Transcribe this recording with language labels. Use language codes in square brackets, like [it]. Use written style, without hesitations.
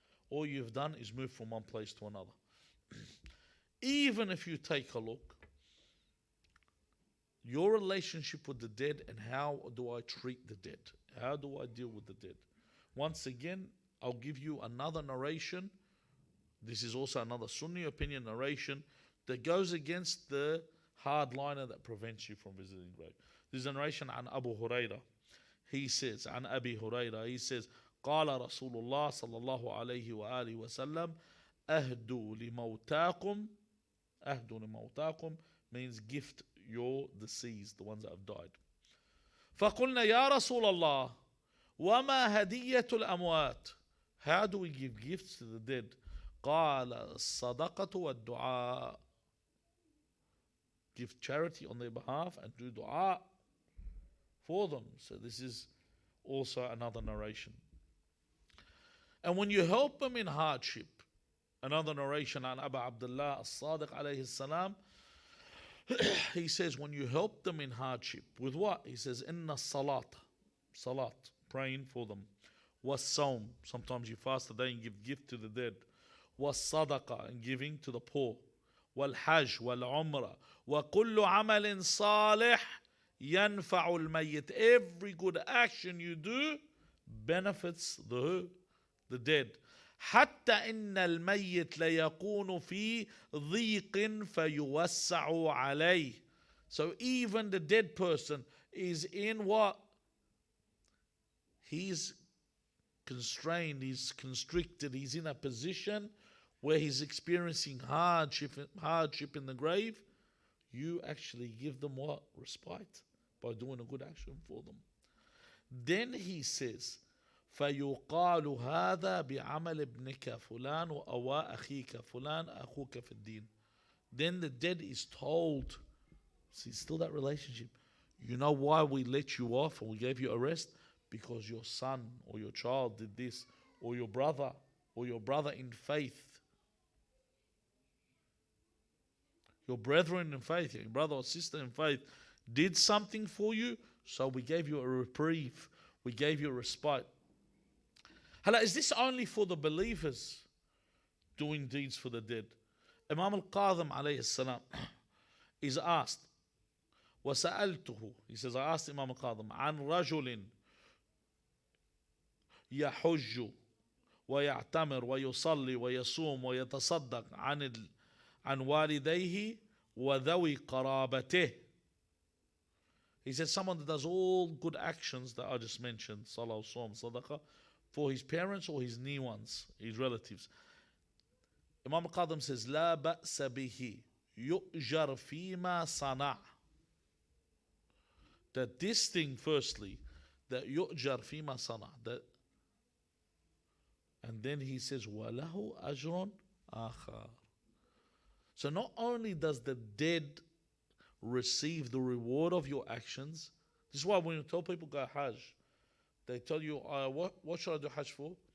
[en] All you've done is move from one place to another. Even if you take a look, your relationship with the dead and how do I treat the dead? How do I deal with the dead? Once again, I'll give you another narration. This is also another Sunni opinion narration that goes against the hardliner that prevents you from visiting the grave. This is a narration on Abu Huraira. He says, on Abi Huraira, he says, [ar] قال رسول الله صلى الله عليه وآله وسلم أهدوا لموتاكم. أهدوا لموتاكم [en] means gift your deceased, the ones that have died. [ar] فقلنا يا رسول الله وما هدية الأموات. [en] How do we give gifts to the dead? [ar] قال الصدقة والدعاء. [en] Give charity on their behalf and do dua for them. So this is also another narration. And when you help them in hardship, another narration on Abu Abdullah as-Sadiq alayhi salam, he says when you help them in hardship, with what? He says, [ar] inna salat, [en] praying for them. Was sawm, sometimes you fast a day and give gift to the dead. Was sadaqa, and giving to the poor. [ar] Wal hajj, wal umrah, wa kullu amalin salih yanfa'u al-mayyit. [en] Every good action you do benefits the dead. [ar] حتى إن الميت ليكون في ضيق فيوسع عليه. [en] So even the dead person is in what? He's constrained, he's constricted, he's in a position where he's experiencing hardship in the grave. You actually give them what? Respite by doing a good action for them. Then he says, [ar] فيقال هذا بعمل ابنك فلان وأواء أخيك فلان أخوك في الدين. [en] Then the dead is told, see, still that relationship. You know why we let you off and we gave you a rest? Because your son or your child did this, or your brother in faith. Your brethren in faith, your brother or sister in faith did something for you, so we gave you a reprieve. We gave you a respite. Hala, is this only for the believers doing deeds for the dead? Imam Al-Qadhim alayhi salam is asked, وَسَأَلْتُهُ, he says, I asked Imam Al-Qadhim, [ar] عَنْ رَجُلٍ يَحُجُّ وَيَعْتَمِرْ وَيُصَلِّ وَيَصُومُ وَيَتَصَدَّقْ عَنْ وَالِدَيْهِ وَذَوِي قَرَابَتِهِ. [en] He says someone that does all good actions that I just mentioned, salah, sawm, sadaqah, for his parents or his near ones, his relatives. Imam al-Qadim says, [ar] لا بأس به يؤجر فيما صنع. [en] That this thing, firstly, that [ar] يؤجر فيما صنع, [en] that, and then he says, [ar] وَلَهُ أَجْرٌ آخَرٌ. [en] So not only does the dead receive the reward of your actions, this is why when you tell people go Hajj, they tell you, what should I do Hajj for?